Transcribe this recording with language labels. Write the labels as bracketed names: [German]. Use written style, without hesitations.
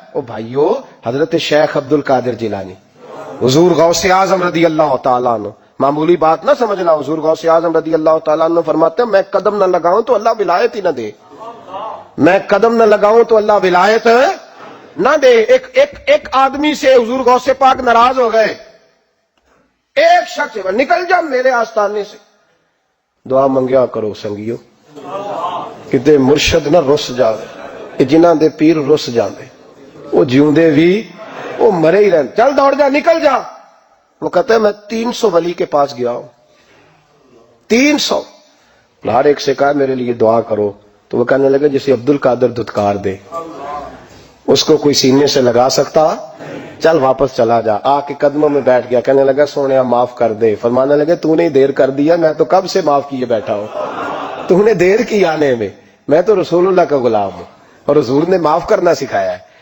[Urdu] او بھائیو, حضرت شیخ عبد القادر جیلانی, حضور غوث اعظم رضی اللہ تعالیٰ عنہ, معمولی بات نہ سمجھنا, حضور غوث اعظم رضی اللہ تعالیٰ عنہ فرماتے ہیں میں قدم نہ لگاؤں تو اللہ ولایت ہی نہ دے, میں قدم نہ لگاؤں تو اللہ ولایت نہ دے. ایک آدمی سے حضور غوث پاک ناراض ہو گئے, ایک شخص نکل جا میرے آستانے سے. [Punjabi] دعا منگیا کرو سنگیو, کتے مرشد نہ رس جاوے, جنہاں دے پیر رس جاندے وہ جیوندے بھی وہ مرے ہی رہن. [Urdu] چل دوڑ جا, نکل جا. وہ کہتا ہے میں 300 ولی کے پاس گیا ہوں, 300. ہر ایک سے کہا میرے لیے دعا کرو, تو وہ کہنے لگے جسے عبد القادر دھتکار دے اس کو کوئی سینے سے لگا سکتا, چل واپس چلا جا. آ کے قدموں میں بیٹھ گیا, کہنے لگا سونیا معاف کر دے. فرمانے لگے تو نے دیر کر دیا, میں تو کب سے معاف کیے بیٹھا ہوں, تو نے دیر کی آنے میں تو رسول اللہ کا غلام ہوں, اور حضور نے معاف کرنا سکھایا ہے.